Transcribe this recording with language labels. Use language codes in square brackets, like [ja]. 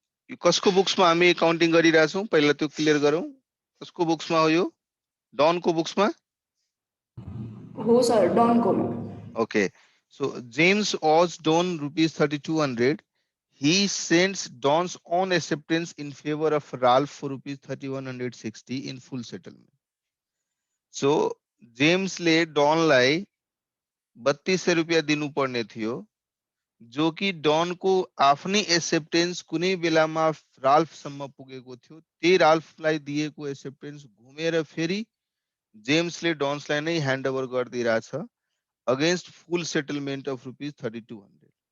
[ne] यो कसको बुक्समा हामी काउन्टिङ गरिरहेछौँ पहिला त्यो क्लियर गरौँ। कसको बुक्समा हो यो? डनको बुक्समा हो sir, डनको। [en] Okay, so James owes Don rupees 3200. He sends Don's own acceptance in favor of Ralph for rupees 3160 in full settlement. [ne] So जेम्सले डनलाई 3200 रुपियाँ दिनुपर्ने थियो, जो कि डनको आफ्नै एक्सेप्टेन्स कुनै बेलामा राल्फसम्म पुगेको थियो। त्यही राल्फलाई दिएको एक्सेप्टेन्स घुमेर फेरि जेम्सले डन्सलाई नै handover गरिदिइरहेछ [en] Against full settlement of rupees 3200।